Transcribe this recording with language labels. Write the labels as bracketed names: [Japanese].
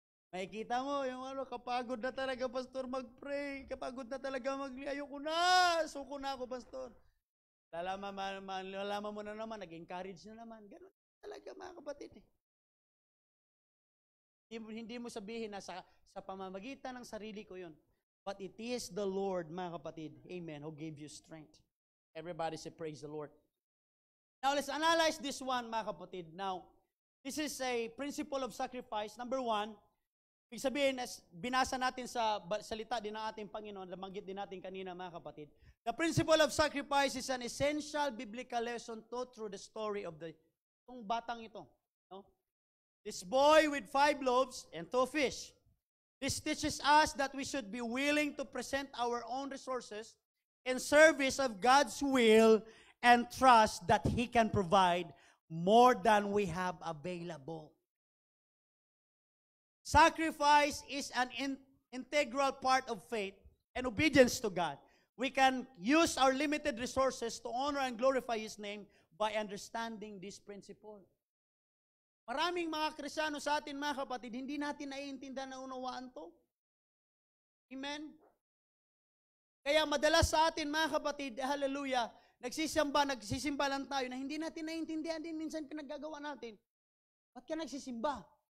[Filipino] Makikita mo, yung kapagod na talaga, Pastor, mag-pray. Kapagod na talaga, ayoko na. Suko na ako, Pastor. Lalaman mo na naman, nag-encourage na naman. Ganun talaga, mga kapatid. Hindi mo sabihin na sa pamamagitan ng sarili ko yun. [English] But it is the Lord, [Filipino] mga kapatid, [English] amen, who gave you strength. Everybody say, praise the Lord. Now, let's analyze this one, [Filipino] mga kapatid. [English] Now, this is a principle of sacrifice. Number 1, [Filipino] ibig sabihin, as binasa natin sa salita din ng ating Panginoon, nabanggit din natin kanina, mga kapatid. [English] The principle of sacrifice is an essential biblical lesson taught through the story of [Filipino] itong batang ito. [English] No? This boy with 5 loaves and 2 fish. This teaches us that we should be willing to present our own resources in service of God's will and trust that He can provide more than we have available. Sacrifice is an integral part of faith and obedience to God. We can use our limited resources to honor and glorify His name by understanding this principle. [Filipino] Maraming mga Kristiyano sa atin, mga kapatid, hindi natin naiintindihan na unawaan to. Amen? Kaya madalas sa atin, mga kapatid, hallelujah, nagsisimba lang tayo na hindi natin naiintindihan din minsan pinaggagawa natin. Ba't ka nagsisimba?